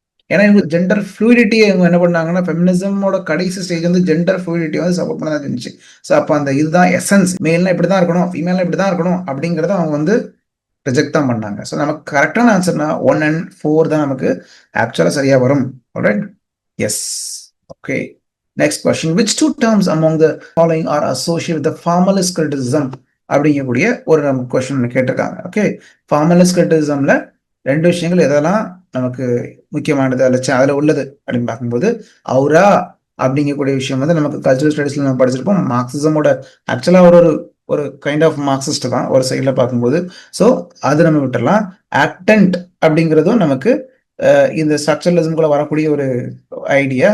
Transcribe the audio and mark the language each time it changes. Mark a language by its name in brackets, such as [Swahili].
[Tamil] ஏன்னா இவங்க ஜெண்டர் ஃப்ளூயிடிட்டியை இவங்க என்ன பண்ணாங்கன்னா ஃபெமினிசமோட கடைசி ஸ்டேஜ் வந்து ஜெண்டர் ஃப்ளூயிடிட்டி வந்து சப்போர்ட் பண்ண தான் இருந்துச்சு. ஸோ அப்போ அந்த இதுதான் எசன்ஸ், மேல்னா இப்படி தான் இருக்கணும், ஃபீமேல்னா இப்படி தான் இருக்கணும் அப்படிங்கிறத அவங்க வந்து ரிஜெக்ட் தான் பண்ணாங்க. ஸோ நமக்கு கரெக்டான ஆன்சர்னா 1 and 4 தான் நமக்கு ஆக்சுவலாக சரியா வரும். Alright, S. Okay, [English] next question, which two terms among the following are associated with the formalist criticism [Tamil] அப்படிங்கக்கூடிய ஒரு நம்ம கொஸ்டின் கேட்டிருக்காங்க. ஓகே, ஃபார்மலிஸ்ட் கிரிட்டிசிசம்ல ரெண்டு விஷயங்கள் எதெல்லாம் நமக்கு முக்கியமானது அதுல உள்ளது அப்படின்னு பார்க்கும்போது, அவுரா அப்படிங்கக்கூடிய விஷயம் வந்து நமக்கு கல்ச்சுரல் ஸ்டடீஸ்ல நம்ம படிச்சிருப்போம். மார்க்சிசமோட ஆக்சுவலா ஒரு ஒரு கைண்ட் ஆஃப் மார்க்சிஸ்ட் தான் ஒரு சைட்ல பார்க்கும்போது. ஸோ அது நம்ம விட்டுறலாம். ஆக்டன்ட் அப்படிங்கிறதும் நமக்கு இந்த ஸ்ட்ரக்சரலிசம்குள்ள வரக்கூடிய ஒரு ஐடியா.